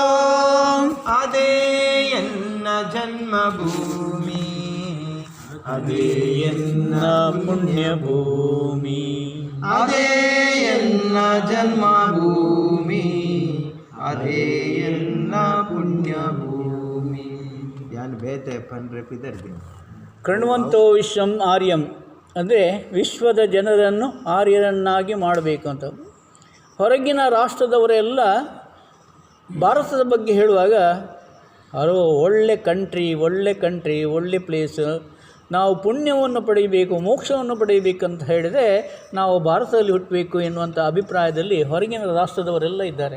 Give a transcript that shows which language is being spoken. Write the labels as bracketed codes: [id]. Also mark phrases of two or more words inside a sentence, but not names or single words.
[kn] ಅದೇ ಎನ್ನ ಜನ್ಮಭೂಮಿ, ಅದೇ ಎನ್ನ ಪುಣ್ಯಭೂಮಿ, ಅದೇ ಎನ್ನ ಜನ್ಮಭೂಮಿ, ಅದೇ ಎನ್ನ ಪುಣ್ಯಭೂಮಿ. [tcy] ಯಾನ್ ಬೇತೆ ಪನ್ರೆಪಿದರ್ಗೆ [sa] ಕಣ್ವಂತೋ ವಿಶ್ವಂ ಆರ್ಯಂ [kn] ಅಂದರೆ ವಿಶ್ವದ ಜನರನ್ನು ಆರ್ಯರನ್ನಾಗಿ ಮಾಡಬೇಕು ಅಂತ. ಹೊರಗಿನ ರಾಷ್ಟ್ರದವರೆಲ್ಲ ಭಾರತದ ಬಗ್ಗೆ ಹೇಳುವಾಗ ಒಳ್ಳೆ ಕಂಟ್ರಿ, ಒಳ್ಳೆ ಪ್ಲೇಸ್, ನಾವು ಪುಣ್ಯವನ್ನು ಪಡೆಯಬೇಕು, ಮೋಕ್ಷವನ್ನು ಪಡೆಯಬೇಕಂತ ಹೇಳಿದರೆ ನಾವು ಭಾರತದಲ್ಲಿ ಹುಟ್ಟಬೇಕು ಎನ್ನುವಂಥ ಅಭಿಪ್ರಾಯದಲ್ಲಿ ಹೊರಗಿನ ರಾಷ್ಟ್ರದವರೆಲ್ಲ ಇದ್ದಾರೆ.